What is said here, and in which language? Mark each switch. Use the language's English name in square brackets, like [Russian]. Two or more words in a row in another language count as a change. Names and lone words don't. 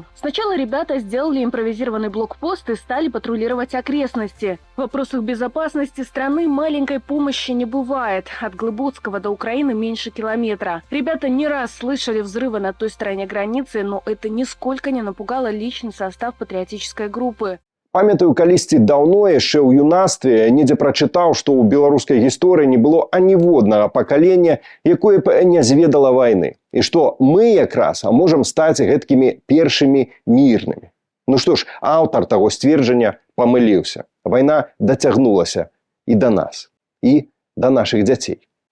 [Russian] Сначала ребята сделали импровизированный блокпост и стали патрулировать окрестности. В вопросах безопасности страны маленькой помощи не бывает. От Глыбоцкого до Украины меньше километра. Ребята не раз слышали взрывы на той стороне границы, но это нисколько не напугало личный состав патриотической группы. [Belarusian] Памятаю, калісьці даўно яшчэ ў юнацтве недзе прачытаў, што ў беларускай гісторыі не было аніводнага пакалення, якое б не зведала вайны. І што мы якраз можам стаць гэткімі першымі мірнымі. Ну што ж, аўтар таго сцверджання памыліўся. Вайна дацягнулася і да нас, і да нашых дзяцей.